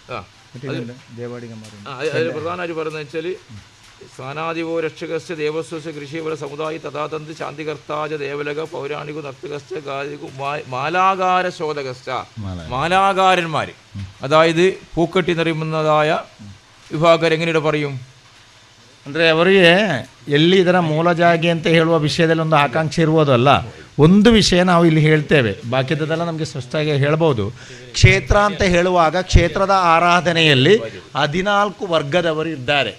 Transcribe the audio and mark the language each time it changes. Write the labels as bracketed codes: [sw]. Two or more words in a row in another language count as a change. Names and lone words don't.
[ml] അതിൽ പ്രധാനമായിട്ട് പറയുന്നത് വെച്ചാൽ [sa] സ്ഥാനാധിപോ രക്ഷകസ്യ ദേവസ്വസ്യ കൃഷിവല സമുദായി തഥാതന്ത്രി ശാന്തികർത്താജ ദേവലക പൗരാണികു നർത്തകസ്ഥ ഗായകു മാലാകാര ശോധകസ്ഥ. [ml] മാലാകാരന്മാർ, അതായത് പൂക്കട്ടി നിറയുന്നതായ [kn] ವಿಭಾಗರು ಹೆಂಗನಿಡ [ml] പറയും [kn] ಅಂದರೆ ಅವರಿಗೆ ಎಲ್ಲಿ ಇದರ ಮೂಲ ಜಾಗೆ ಅಂತ ಹೇಳುವ ವಿಷಯದಲ್ಲಿ ಒಂದು ಆಕಾಂಕ್ಷೆ ಇರುವುದಲ್ಲ. ಒಂದು ವಿಷಯ ನಾವು ಇಲ್ಲಿ ಹೇಳ್ತೇವೆ, ಬಾಕಿದೆಲ್ಲ ನಮಗೆ ಸ್ಪಷ್ಟವಾಗಿ ಹೇಳ್ಬೋದು. ಕ್ಷೇತ್ರ ಅಂತ ಹೇಳುವಾಗ ಕ್ಷೇತ್ರದ ಆರಾಧನೆಯಲ್ಲಿ 14 ವರ್ಗದವರು ಇದ್ದಾರೆ.